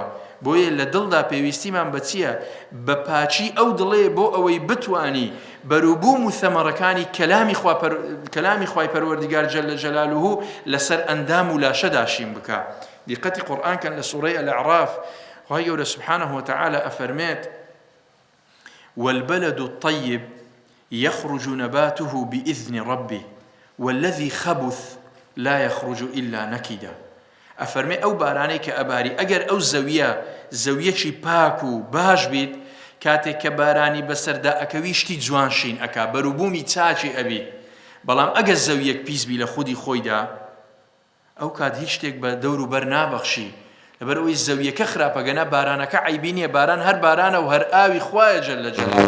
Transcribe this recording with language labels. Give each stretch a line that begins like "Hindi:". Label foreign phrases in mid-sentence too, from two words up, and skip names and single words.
Central Kurdish: بۆیە لە دڵدا پێویستیمان بە چییە؟ بە پاچی ئەو دڵێ بۆ ئەوەی بتوانی بەروبووم و ثەمەڕەکانی کەلامی خوای پەروەردیگار
Arabic: جەلە جەلاله
Central Kurdish: لەسەر ئەندام و لاشەدا شین بکە. دیقەتی قورئان کەن لە سوورەی الأعراف خوای گەورە
Arabic: سبحانه وتعالى
Central Kurdish: ئەفەرمێت
Arabic: والبلد الطيب يخرج نباته بإذن ربه والذي خبث لا يخرج إلا نكدا.
Central Kurdish: ئەفەرمێ ئەو بارانەی کە ئەباری ئەگەر ئەو زەویەکی پاک و باش بیت، کاتێک کە بارانی بەسەردا ئەکەوی شتی جوان شین ئەکا، بەروبوومی چاچی ئەبیت. بەڵام ئەگەر زەویەک پیس بی لە خودی خۆیدا، ئەو کات هیچ شتێک بە دەور و بەر نابەخشی، لەبەر ئەوەی زەویەکە خراپەگەنە بارانەکە عیبی نییە، باران هەر بارانە و هەر ئاوی خوایە
Arabic: جەلە جەلاله.